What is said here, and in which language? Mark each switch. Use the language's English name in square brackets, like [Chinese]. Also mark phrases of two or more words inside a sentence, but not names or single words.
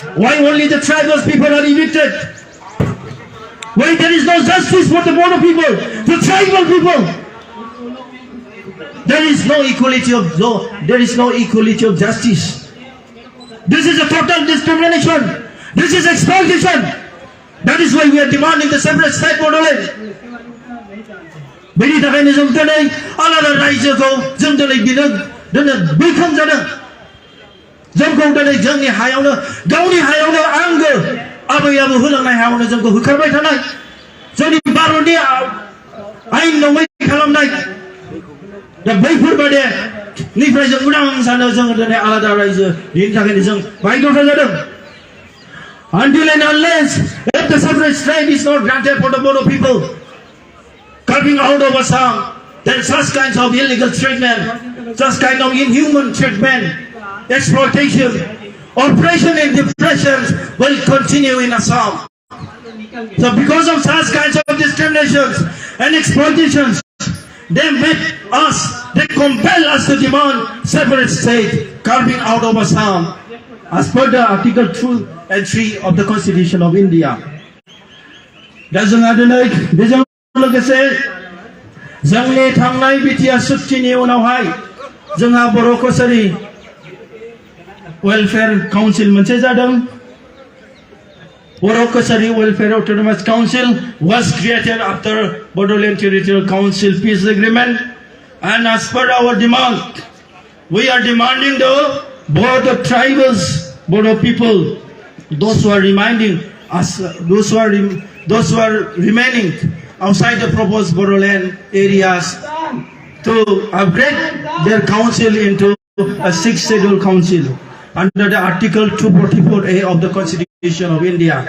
[English] Why only the tribal people are evicted? Why there is no justice for the Bodo people, the tribal people? There is no equality of law. There is no equality of justice. This is a total discrimination. This is exploitation. That is why we are demanding the separate state borderland. [Bodo] बेनि थाखायनो जों दिनै आलादा रायजोखौ जों दिनै बिनो बैखां जादों जोंखौ दिनै जोंनि हायावनो गावनि हायावनो आंगो आबै आबौ होलांनाय हायावनो जोंखौ होखारबाय थानाय जोंनि भारतनि आयेन नङै खालामनाय दा बैफोरबादि निफ्राय जों उदां जानो जों दिनै आलादा रायजो बेनि थाखायनो जों बायद'था जादों. [English] Until and unless if the separate state is not granted for the Bodo people, carving out of Assam, then such kinds of illegal treatment, such kind of inhuman treatment, exploitation, oppression and depression will continue in Assam. So because of such kinds of discriminations and exploitations, they compel us to demand separate state, carving out of Assam, as per the Article 2 and 3 of the Constitution of India. [Bodo] लोगोसे जोंनि थांनाय बिटिआर सुक्तिनि उनावहाय जोंहा बर' कसारी वेलफेयार काउन्सिल मोनसे जादों. [English] बर' कसारी वेलफेयार अटोनोमास काउन्सिल was created after Bodoland Territorial Council peace agreement, and as per our demand, we are demanding the Bodo tribals, Bodo people, those who are remaining us, those who are remaining outside the proposed Bodoland areas, to upgrade their council into a 6th schedule council under the Article 244A of the Constitution of India.